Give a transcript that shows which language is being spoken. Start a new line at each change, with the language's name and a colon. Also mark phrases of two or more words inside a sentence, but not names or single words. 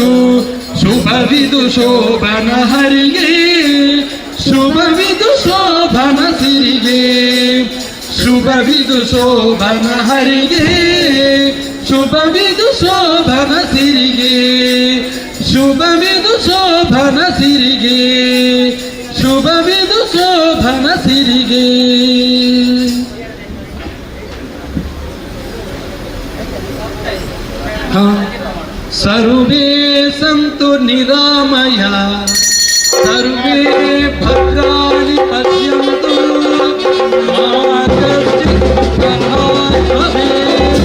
Kannada: ಶುಭವಿದು ಶೋಭನ ಹರಿಗೆ ಶುಭವಿದು ಶೋಭನ ಸಿರಿಗೆ ಶುಭವಿದು ಶೋಭನ ಹರಿಗೆ ಶುಭವಿದು ಶೋಭನ ಸಿರಿಗೆ ಶುಭವಿದು ಶೋಭನ ಸಿರಿಗೆ ಶುಭವಿದು ಶೋಭನ ಸಿರಿಗೆ
Sanskrit: ಸರ್ವೇ ಸಂತು ನಿರಾಮಯ ಸರ್ವೇ ಭದ್ರಾಣಿ ಪಶ್ಯಂತು ಮಾ ಕಶ್ಚಿತ್ ಪ್ರಮಾದಃ.